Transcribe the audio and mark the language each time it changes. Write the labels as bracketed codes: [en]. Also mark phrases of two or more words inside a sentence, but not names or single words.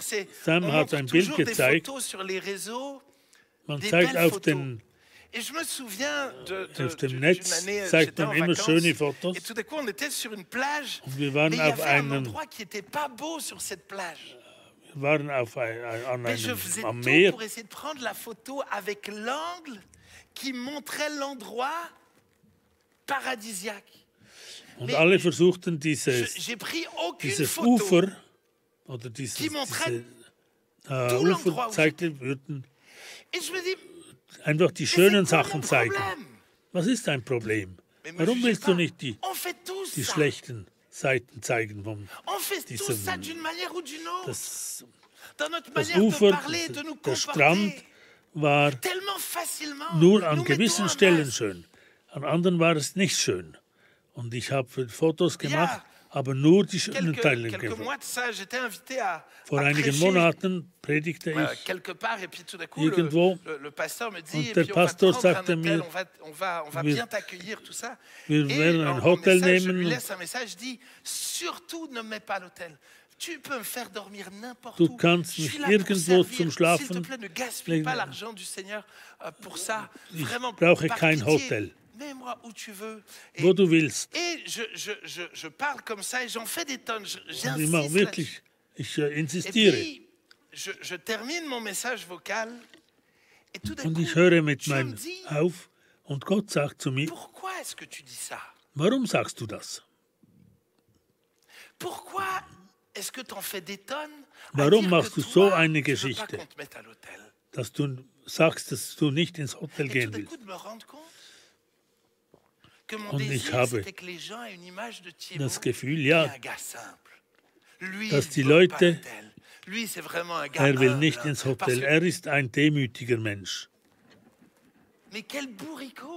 [fr] C'est Sam on [de] hat [fr] montre [de] ein Bild [fr] toujours des [de] gezeigt. [fr] photos sur les réseaux, [de] Man [fr] des [de] zeigt [fr] belles [de] auf, [fr] photos. [de] den, [fr] Et je me souviens [de] auf dem [fr] d'une [de] Netz, [fr] année, [de] zeigt [fr] j'étais en [de] man immer [fr] vacances, [de] schöne Fotos. [fr] et tout d'un coup on était sur une plage, [de] Und wir [fr] mais [de] waren [fr] il y [de] auf [fr] avait un [de] einem, [fr] endroit qui n'était pas beau sur cette plage. [de] wir waren auf an [fr] Mais je faisais [de] am [fr] tout [de] Meer [fr] pour essayer de prendre la photo avec l'angle qui montrait l'endroit paradisiaque. [de] und [fr] Mais [de] alle versuchten dieses [fr] J'ai pris aucune [de] dieses [fr] photo [de] Ufer oder [fr] qui [de] diese [fr] montrait tout l'endroit [de] Ufer [fr] où [de] zeigte, würden [fr] et je me dis, [de] einfach die [fr] mais [de] schönen [fr] c'est quoi [de] Sachen [fr] mon [de] zeigen. [fr] problème? [de] Was ist dein Problem? [fr] Mais me [de] Warum [fr] jugez [de] willst [fr] pas. [de] du nicht die [fr] On fait tous ça. [de] schlechten Seiten zeigen vom [fr] On fait tous [de] diesem- [fr] ça d'une manière ou d'une autre. [de] das, [fr] Dans notre [de] das [fr] manière de [de] Ufer, [fr] parler, de nous [de] der Strand [fr] comporter. [de] war [fr] Tellement facilement. [de] nur an [fr] nous [de] gewissen [fr] mettons un [de] Stellen [fr] masque. [de] schön. An anderen war es nicht schön. Und ich habe Fotos gemacht, Ja, aber nur die schönen Teile [fr] Quelques [de] gefilmt. [fr] mois de ça, j'étais invité à [de] Vor einigen [fr] prêcher, [de] Monaten predigte ich [fr] quelque part, et puis tout d'un coup, [de] irgendwo. [fr] le pasteur me dit, [de] Und [fr] et [de] der [fr] puis on va te [de] Pastor [fr] prendre un [de] sagte [fr] hôtel, [de] mir, [fr] on va [de] wir- [fr] bien t'accueillir, tout ça. [de] wir [fr] Et [de] werden ein [fr] en [de] Hotel [fr] message, je lui [de] nehmen. [fr] laisse un message, je dis, surtout ne mets pas l'hôtel. Tu peux me faire dormir n'importe [de] Du [fr] où. [de] kannst [fr] Je [de] mich [fr] suis là pour [de] irgendwo [fr] servir. [de] zum [fr] S'il [de] Schlafen [fr] te plaît, ne gaspille [de] legen. [fr] pas l'argent du Seigneur pour ça. [de] Ich [fr] Vraiment, [de] brauche [fr] par [de] kein [fr] pitié, [de] Hotel. [fr] mets-moi où tu veux. [de] Wo du willst. [fr] Et je parle comme ça et j'en fais des tonnes. [de] Und ich [fr] J'insiste [de] mache [fr] là-dessus. [de] wirklich, ich [fr] Et [de] insistiere. [fr] puis, je termine mon message vocal et tout d'un [de] Und [fr] coup, [de] ich höre mit [fr] Dieu me [de] meinem [fr] dit, [de] auf und Gott sagt zu mir, [fr] pourquoi est-ce que tu dis ça? [de] warum sagst du das? [fr] Pourquoi est-ce que tu en fais des tonnes à [de] Warum [fr] dire [de] machst [fr] que [de] du so [fr] toi, [de] eine [fr] tu veux pas [de] Geschichte? [fr] qu'on te mette à l'hôtel? [de] Dass du sagst, dass du nicht ins Hotel [fr] Et tout [de] gehen [fr] d'un [de] willst. [fr] coup, de me rendre compte que mon [de] Und ich [fr] désir, [de] habe [fr] c'était que les gens aient une image de Thibaut, [de] Das Gefühl, [fr] qui est [de] ja, [fr] un gars simple. Lui, [de] dass [fr] il [de] die [fr] ne veut pas [de] Leute- [fr] l'hôtel. Lui, c'est vraiment un gars [de] er will [fr] humble, [de] nicht [fr] hein. [de] ins [fr] Parce [de] Hotel. [fr] que- [de] Er ist ein demütiger Mensch. [fr] mais quel bourricot!